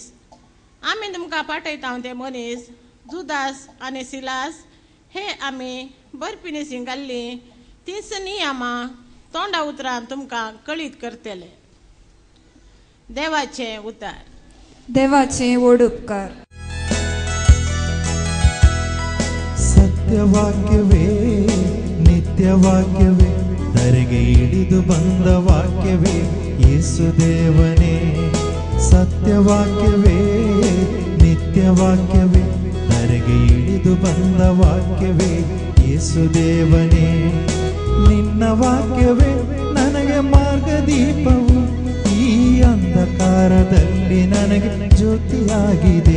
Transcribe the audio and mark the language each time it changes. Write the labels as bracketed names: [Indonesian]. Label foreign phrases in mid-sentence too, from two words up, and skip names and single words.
[Konkani] आमी तुमकां पाठयता ते मनीस जुदास आनी सिलास हे आमी बरपिणीसी घाल्ली तीच नियमां तोंडा उतरान तुमकां कळीत करतले. देवाचे उतार. देवाचे व्हड उपकार. [Kannada] ಸತ್ಯವಾಕ್ಯವೇ ನಿತ್ಯವಾಕ್ಯವೇ ಧರೆಗೆ ಇಳಿದು ಬಂದ ವಾಕ್ಯವೇ ಯೇಸುದೇವನೇ, ಸತ್ಯವಾಕ್ಯವೇ ನಿತ್ಯವಾಕ್ಯವೇ, ಧರೆಗೆ ಇಳಿದು ಬಂದ ವಾಕ್ಯವೇ ಯೇಸುದೇವನೇ. ನಿನ್ನ ವಾಕ್ಯವೇ ನನಗೆ ಮಾರ್ಗದೀಪವು, ಈ ಅಂಧಕಾರದಲ್ಲಿ ನನಗೆ ಜ್ಯೋತಿಯಾಗಿದೆ.